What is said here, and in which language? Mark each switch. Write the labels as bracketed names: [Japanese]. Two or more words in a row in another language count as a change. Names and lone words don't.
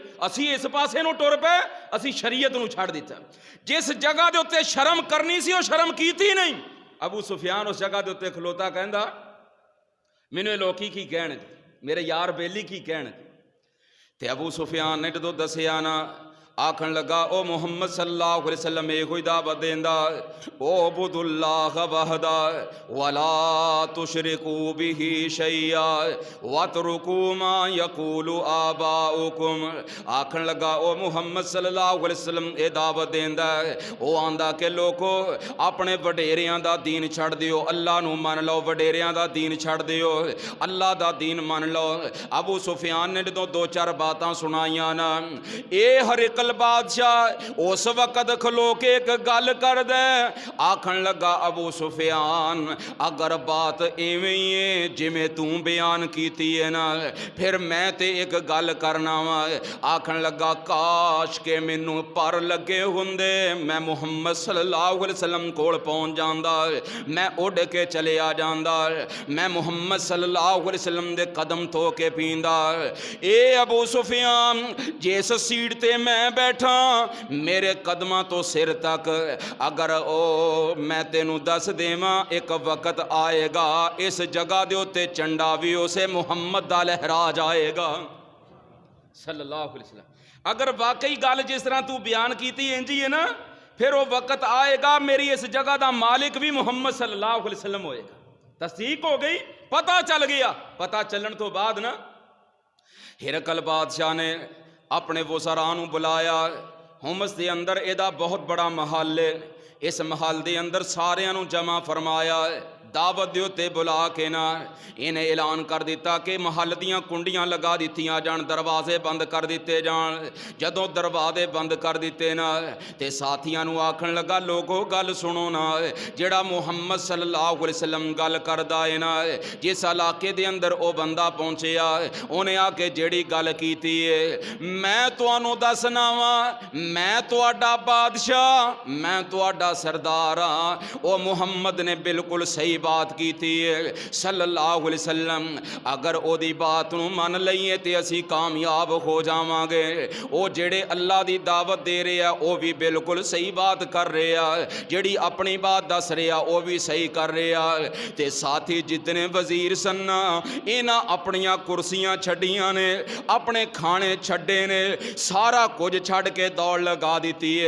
[Punjabi] اسی اس پاسے نوں ٹر پئے، اسی شریعت نوں چھڈ دتا. جس جگہ دے اتے شرم کرنی سی، وہ شرم کیتی نہیں. ابو سفیان اس جگہ دے اتے کھلوتا کہندا، مینوں لوکی کی کہنگے، میرے یار بیلی کی کہنگے. تے ابو سفیان نے جدوں دسیا نا، آکھن لگا، او محمد [Arabic] صلى الله عليه وسلم [Punjabi] ایہ کوئی دعوت دیندا، او [Arabic] اعبدوا الله وحده ولا تشركوا به شيئا واتركوا ما يقول آباؤكم. [Punjabi] آکھن لگا، او محمد [Arabic] صلى الله عليه وسلم [Punjabi] ایہ دعوت دیندا، او آندا کہ لوکو اپنے وڈیریاں دا دین چھڈ دیو، اللہ نوں من لو، وڈیریاں دا دین چھڈ دیو، اللہ دا دین من لو. ابو سفیان نے جدوں دو چار باتاں سنائیاں نا، اے ہرقل بادشاہ اس وقت کھلو کے اک گل کر دے. آکھن لگا، ابو سفیان اگر بات اینویں ہی ہے جیویں تو بیان کیتی ہے نا، فیر میں تے اک گل کرنا واں. آکھن لگا، کاش کہ مینوں پر لگے ہوندے، میں محمد [Arabic] صلى الله عليه وسلم [Punjabi] کول پہنچ جاندا، میں اڈ کے چلے آ جاندا، میں محمد [Arabic] صلى الله عليه وسلم [Punjabi] دے قدم دھو کے پیندا. اے ابو سفیان، جس سیٹ تے میں بیٹھا، میرے قدماں توں سر تک اگر او میں تینوں دس دیواں، اک وقت آئے گا اس جگہ دے اتے جھنڈا بھی اسے محمد دا لہرا جائے گا [Arabic] صلى الله عليه وسلم. [Punjabi] اگر واقعی گل جس طرح تو بیان کیتی اینجی ہے نا، فیر وہ وقت آئے گا میری اس جگہ کا مالک بھی محمد [Arabic] صلى الله عليه وسلم [Punjabi] ہوئے گا. تصدیق ہو گئی، پتہ چل گیا. پتہ چلن توں بعد نا ہرقل بادشاہ نے اپنے وزرا نوں بلایا. حمص کے اندر ایدا بہت بڑا محل ہے. اس محل کے اندر ساریاں نوں جمع فرمایا، دعوت دے اتے بلا کے نا انہیں اعلان کر دتا کہ محل دیاں کنڈیاں لگا دتیاں جان، دروازے بند کر دتے جان. جدوں دروازے بند کر دتے نا، تے ساتھیاں نوں آکھن لگا، لوگو گل سنو نا، جیہڑا محمد [Arabic] صلى الله عليه وسلم [Punjabi] گل کردا ہے نا، جس علاقے دے اندر او بندہ پہنچیا، انہیں آ کے جیہڑی گل کیتی ہے، میں تہانوں دسنا واں، میں تہاڈا بادشاہ، میں تہاڈا سردار ہاں. [Urdu] او محمد نے بالکل صحیح بات کی تھی [Arabic] صلى الله عليه وسلم. [Punjabi] اگر اودی بات نوں من لئیے تے اسی کامیاب ہو جاواں گے. او جیہڑے اللہ دی دعوت دے رہے آ او بھی بالکل صحیح بات کر رہے آ، جیہڑی اپنی بات دس رہے آ او بھی صحیح کر رہے آ. تے ساتھی جتنے وزیر سن انہاں اپنیاں کرسیاں چھڈیاں نے، اپنے کھانے چھڈے نے، سارا کچھ چھڈ کے دوڑ لگا دتی ہے.